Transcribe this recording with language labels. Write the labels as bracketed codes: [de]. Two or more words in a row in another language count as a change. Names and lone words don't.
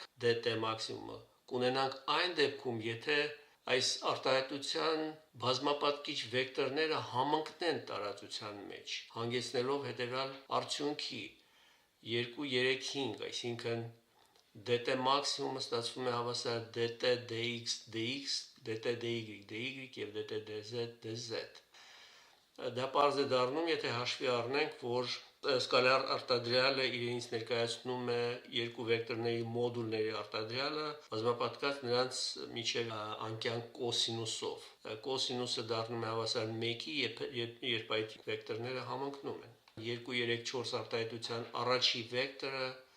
[hy] dt մաքսիմումը կունենանք այն դեպքում, եթե այս արտահայտության բազմապատկիչ վեկտորները համընկնեն տարածության մեջ, հանգեցնելով հետևյալ արդյունքի 2-3-5, այսինքն dt մաքսիմումը ստացվում է հավասար dt dx dx, dt dy dy եւ dt dz dz։ Դա պարզ է դառնում, եթե հաշվի առնենք, որ սկալար արտադրյալը իրենից ներկայացնում է երկու վեկտորների մոդուլների արտադրյալը, բազմապատկած նրանց միջև անկյան կոսինուսով։ Կոսինուսը դառնում է հավասար 1-ի, երբ այդ վեկտորները համընկնում են։ 2-3-4 արտահայտության առաջի վեկտորը